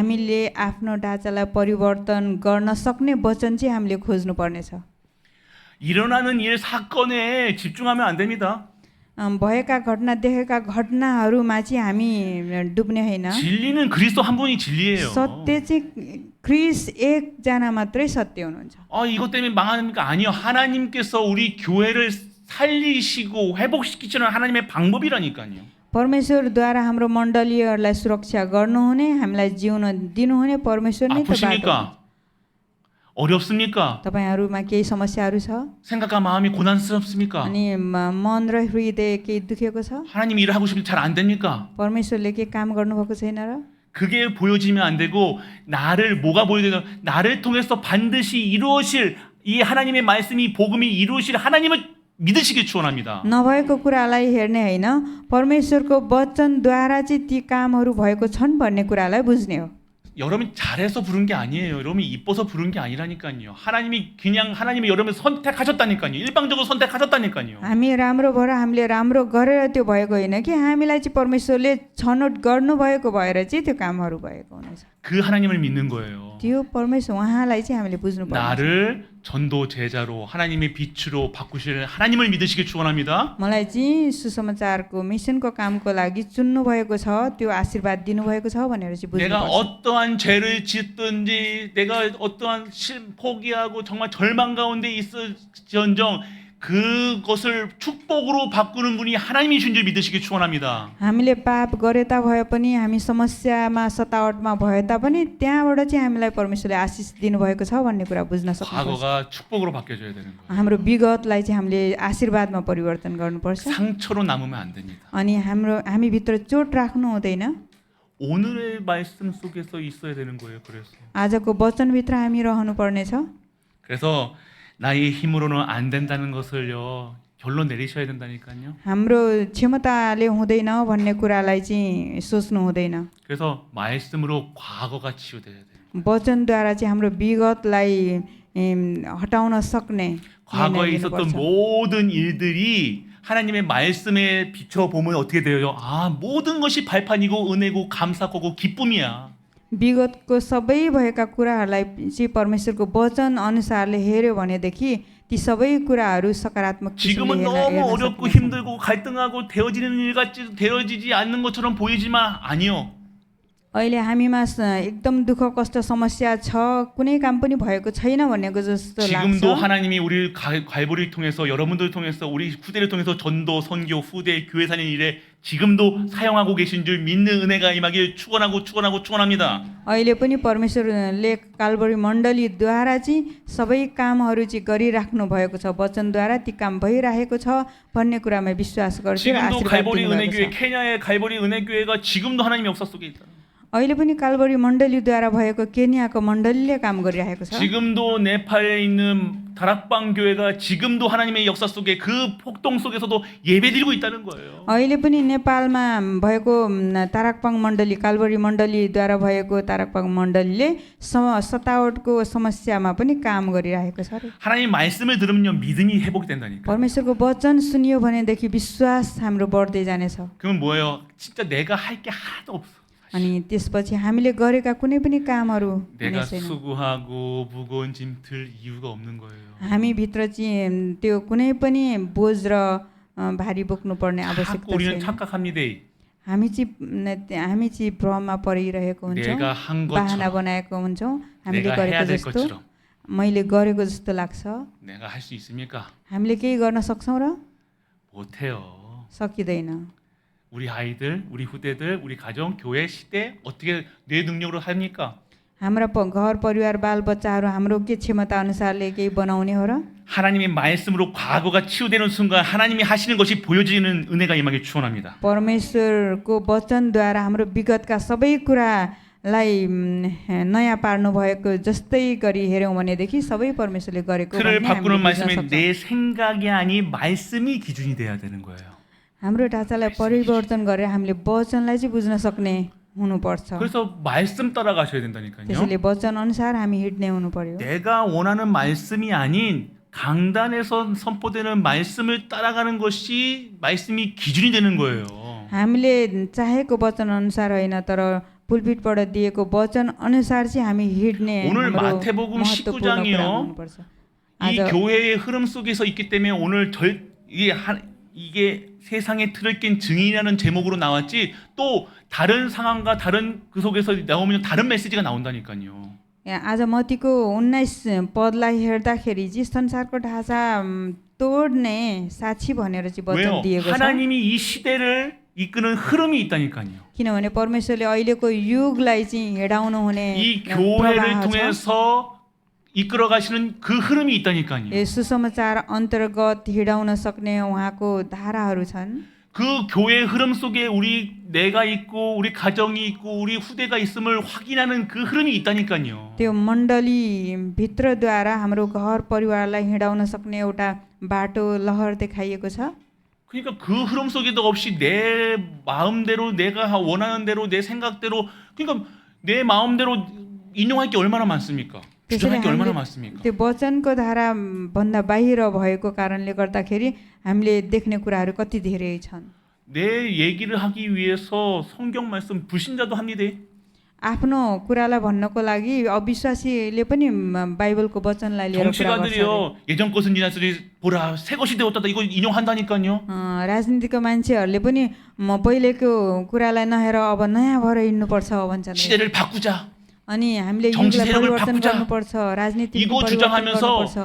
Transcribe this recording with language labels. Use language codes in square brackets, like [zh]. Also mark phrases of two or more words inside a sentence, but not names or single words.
[ne] हामीले आफ्नो ढाँचालाई परिवर्तन गर्न सक्ने वचन चाहिँ हामीले खोज्नु पर्नेछ। [ko] 일어나는 일 사건에 집중하면 안 됩니다. [ne] भएका घटना देखेका घटनाहरूमा चाहिँ हामी डुब्ने होइन। [ko] 진리는 그리스도 한 분이 진리예요. [ne] सत्य चाहिँ क्रिस एकजना मात्रै सत्य हुनुहुन्छ। [ko] 이것 때문에 망하니까 아니요. 하나님께서 우리 교회를 살리시고 회복시키시는 하나님의 방법이라니까요. [ne] परमेश्वरद्वारा हाम्रो मण्डलीहरूलाई सुरक्षा गर्नुहुने हामीलाई जिउन दिनुहुने परमेश्वर नै त बाटो हो। [ko] 아프십니까? 어렵습니까? [ne] तपाईहरुमा केही समस्याहरू छ [ko] 생각과 마음이 고난스럽습니까? [ne] अनि मन र हृदय केही दुखेको छ [ko] 하나님 일을 하고 싶은데 잘 안 됩니까? [ne] परमेश्वरले के काम गर्नुभएको छैन र [ko] 그게 보여지면 안 되고 뭐가 보여야 되나? 나를 통해서 반드시 이루어질 이 하나님의 말씀이 복음이 이루어질 하나님을 믿으시길 축원합니다. [ne] नभएको कुरालाई हेर्ने होइन परमेश्वरको वचनद्वारा चाहिँ ती कामहरू भएको छन् भन्ने कुरालाई बुझ्ने हो। [ko] 여러분이 잘해서 부른 게 아니에요. 여러분이 이뻐서 부른 게 아니라니까요. 하나님이 여러분을 선택하셨다니까요. 일방적으로 선택하셨다니까요. [ne] हामी राम्रो भएर हामीले राम्रो गरेर त्यो भएको होइन कि हामीलाई चाहिँ परमेश्वरले छनौट गर्नुभएको भएर चाहिँ त्यो कामहरू भएको हुनेछ। [ko] 그 하나님을 믿는 거예요. [ne] त्यो परमेश्वर उहाँलाई चाहिँ हामीले बुझ्नु पर्छ। [ko] 나를 전도 제자로 하나님의 빛으로 바꾸실 하나님을 믿으시길 축원합니다. [ne] मलाई चाहिँ सुसमाचारको मिसनको कामको लागि चुन्नु भएको छ त्यो आशीर्वाद दिनु भएको छ भनेर चाहिँ बुझ्नु [ko] 내가 [ne] पर्छ। [ko] 어떠한 죄를 짓든지 내가 어떠한 포기하고 정말 절망 가운데 있을지언정 그것을 축복으로 바꾸는 분이 하나님이신 줄 믿으시길 축원합니다. [ne] हामीले पाप गरे ताभए पनि हामी समस्यामा सतावटमा भए तापनि त्यहाँबाट चाहिँ हामीलाई परमेश्वरले आशिष दिनुभएको छ भन्ने कुरा बुझ्न सक्नुपर्छ। [ko] 과거가 축복으로 바뀌어져야 되는 거예요. [ne] हाम्रो विगतलाई चाहिँ हामीले आशीर्वादमा परिवर्तन गर्नुपर्छ। [ko] 상처로 남으면 안 됩니다. [ne] अनि हामी भित्र चोट राख्नु हुँदैन। [ko] 오늘의 말씀 속에서 있어야 되는 거예요. 그래서 [ne] आजको वचनभित्र हामी रहनु पर्नेछ। [ko] 그래서 나의 힘으로는 안 된다는 것을요 결론 내리셔야 된다니까요. [ne] हाम्रो क्षमताले हुँदैन भन्ने कुरालाई चाहिँ सोच्नु हुँदैन। [ko] 그래서 말씀으로 과거가 치유돼야 돼요. [ne] वचनद्वारा चाहिँ हाम्रो विगतलाई हटाउन सक्ने [ko] 과거에 [ne] निर्णय [ko] 있었던 [ne] लिनुपर्छ। [ko] 모든 일들이 하나님의 말씀에 비춰보면 어떻게 돼요? 아, 모든 것이 발판이고 은혜고 감사하고 기쁨이야. [ne] विगतको सबै भएका कुराहरूलाई चाहिँ परमेश्वरको वचन अनुसारले हेऱ्यो भनेदेखि ती सबै कुराहरू सकारात्मक किसिमले [ko] 지금은 너무 [ne] हेर्न [ko] 어렵고 [ne] सकिनेछ। [ko] 힘들고 갈등하고 되어지는 일 같이 되어지지 않는 것처럼 보이지만 아니요. [ne] अहिले हामीमा एकदम दुःख कष्ट समस्या छ, कुनै काम पनि भएको छैन भनेको जस्तो [ko] 지금도 [ne] लाग्छ। [ko] 하나님이 우리 갈보리를 통해서 여러분들을 통해서 우리 후대를 통해서 전도, 선교, 후대, 교회 사는 일에 지금도 사용하고 계신 줄 믿는 은혜가 임하길 축원합니다. [ne] अहिले पनि परमेश्वरले काल्भरी मण्डलीद्वारा चाहिँ सबै कामहरू चाहिँ गरिराख्नु भएको छ, वचनद्वारा ती काम भइरहेको छ भन्ने कुरामा विश्वास गर्छु र [ko] 지금도 [ne] आशीर्वाद [ko] 갈보리 [ne] दिनुभएको [ko] 은혜교회 [ne] छ। [ko] 케냐의 갈보리 은혜교회가 지금도 하나님의 역사 속에 있다. [ne] अहिले पनि काल्भरी मण्डलीद्वारा भएको केनियाको मण्डलीले काम गरिरहेको छ। [ko] 지금도 네팔에 있는 다락방 교회가 지금도 하나님의 역사 속에 그 폭동 속에서도 예배드리고 있다는 거예요. [ne] अहिले पनि नेपालमा भएको ताराकपाङ मण्डली काल्भरी मण्डलीद्वारा भएको ताराकपाङ मण्डलीले सतावटको समस्यामा पनि काम गरिरहेको छ रे। [ko] 하나님 말씀을 들으면요 믿음이 회복이 된다니까. [ne] परमेश्वरको वचन सुनियो भनेदेखि विश्वास हाम्रो बढ्दै जानेछ। [ko] 그러면 뭐예요? 진짜 내가 할 게 하나도 없어. [ne] अनि त्यसपछि हामीले गरेका कुनै पनि कामहरू [ko] 내가 [ne] हुने छैन। [ko] 수고하고 무거운 짐 들 이유가 없는 거예요. [ne] हामीभित्र चाहिँ त्यो कुनै पनि बोझ र भारी बोक्नुपर्ने आवश्यकता [ko] 자꾸 우리는 [ne] छैन। [ko] 착각합니다. [ne] हामी चाहिँ भ्रममा परिरहेको हुन्छौँ, [ko] 내가 한 [ne] बाहना [ko] 것처럼 [ne] बनाएको हुन्छौँ, हामीले [ko] 내가 [ne] गरेको [ko] 해야 될 [ne] जस्तो, [ko] 것처럼 [ne] मैले गरेको जस्तो लाग्छ। [ko] 내가 할 수 있습니까? [ne] हामीले केही गर्न सक्छौँ र [ko] 못해요. [ne] सकिँदैन। [ko] 우리 아이들, 우리 후대들, 우리 가정, 교회, 시대 어떻게 내 능력으로 합니까? [ne] हाम्रा घर परिवार बालबच्चाहरू हाम्रो के क्षमता अनुसारले केही बनाउने हो र? [ko] 하나님의 말씀으로 과거가 치유되는 순간 하나님이 하시는 것이 보여지는 은혜가 임하길 축원합니다. [ne] परमेश्वरको वचनद्वारा हाम्रो विगतका सबै कुरालाई नयाँ पार्नु भएको जस्तै गरी हेऱ्यौँ भनेदेखि सबै परमेश्वरले गरेको [ko] 틀을 [ne] भन्ने [ko] 바꾸는 [ne] हामीले बुझ्न [ko] 말씀이 [ne] सक्छौँ। [ko] 내 생각이 아닌 말씀이 기준이 돼야 되는 거예요. [ne] हाम्रो ढाँचालाई परिवर्तन गरेर हामीले वचनलाई चाहिँ बुझ्न सक्ने हुनुपर्छ। [ko] 그래서 말씀 따라가셔야 된다니까요. [ne] त्यसैले वचन अनुसार हामी हिँड्ने हुनु पर्यो। [ko] 내가 원하는 말씀이 아닌 강단에서 선포되는 말씀을 따라가는 것이 말씀이 기준이 되는 거예요. [ne] हामीले चाहेको वचन अनुसार होइन, तर पुलपिटबाट दिएको वचन अनुसार चाहिँ हामी हिँड्ने [ko] 오늘 [ne] हाम्रो [ko] 마태복음 [ne] महत्त्वपूर्ण [ko] 19장이요. [ne] कुरा हुनुपर्छ। [ko] 이 [ne] आज [ko] 교회의 흐름 속에서 있기 때문에 오늘 이게 세상의 틀을 깬 증인이라는 제목으로 나왔지 또 다른 상황과 다른 그 속에서 나오면 다른 메시지가 나온다니까요. [ne] आज मत्तीको 19 पदलाई हेर्दाखेरि चाहिँ संसारको ढाँचा तोड्ने साक्षी भनेर चाहिँ वचन [ko] 왜요? [ne] दिएको छ। [ko] 하나님이 이 시대를 이끄는 흐름이 있다니까요. [ne] किनभने परमेश्वरले अहिलेको युगलाई चाहिँ हिँडाउनु हुने [ko] 이 교회를 [ne] प्रवाह छ। [ko] 통해서 이끌어 가시는 그 흐름이 있다니까요. [ne] यो सुसमाचार अन्तर्गत हिँडाउन सक्ने उहाँको धाराहरू छन्। [ko] 그 교회의 흐름 속에 내가 있고 우리 가정이 있고 우리 후대가 있음을 확인하는 그 흐름이 있다니까요. [ne] त्यो मण्डली भित्रद्वारा हाम्रो घर परिवारलाई हिँडाउन सक्ने एउटा बाटो लहर देखाइएको छ। [ko] 그러니까 그 흐름 속에도 없이 내 마음대로 내가 원하는 대로 내 생각대로 그러니까 내 마음대로 인용할 게 얼마나 많습니까? 주장할 게 얼마나 많습니까? [ne] त्यो वचनको धारा भन्दा बाहिर भएको कारणले गर्दाखेरि हामीले देख्ने कुराहरू कति धेरै छन्। [ko] 내 얘기를 하기 위해서 성경 말씀 불신자도 합니다. [ne] आफ्नो कुरालाई भन्नको लागि अविश्वासीले पनि बाइबलको वचनलाई लिएर कुरा गर्छ। [ko] 정치가들이요 예전 것은 지났으니 보라 새 것이 되었다 이거 인용한다니까요. [ne] राजनीतिको मान्छेहरूले पनि पहिलेको कुरालाई नहेर अब नयाँ भएर हिँड्नुपर्छ भन्छन्। [ko] 시대를 바꾸자 [ne] अनि हामीले [ko] 정치 [ne] युगलाई [ko] 세력을 [ne] परिवर्तन [ko] 바꾸자. [ne] गर्नुपर्छ, राजनीति [ko] 이거 [ne] परिवर्तन [ko] 주장하면서 [ne] गर्नुपर्छ।